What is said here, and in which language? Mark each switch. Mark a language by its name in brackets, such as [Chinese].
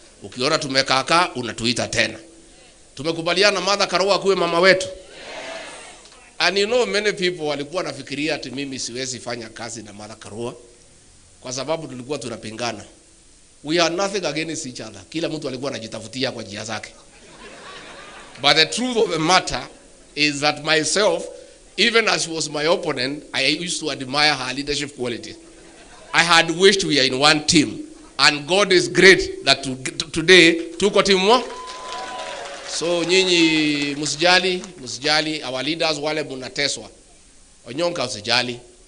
[Swahili] Ukiona tumekaa unatuita tena. Tumekubaliana Mother Karua kuwe mama wetu. [English] And you know, many people [Swahili] walikuwa nafikiria ati mimi siwezi fanya kazi na Mother Karua kwa sababu tulikuwa tunapingana. [English] We are nothing against each other. [Swahili] Kila mtu alikuwa anajitafutia kwa njia zake. [English] But the truth of the matter is that myself, even as she was my opponent, I used to admire her leadership qualities. I had wished we are in one team. And God is great that today [Swahili] tuko team mo. So nyinyi musijali, [English] our leaders [Swahili] wale munateswa. Onyonka usijali.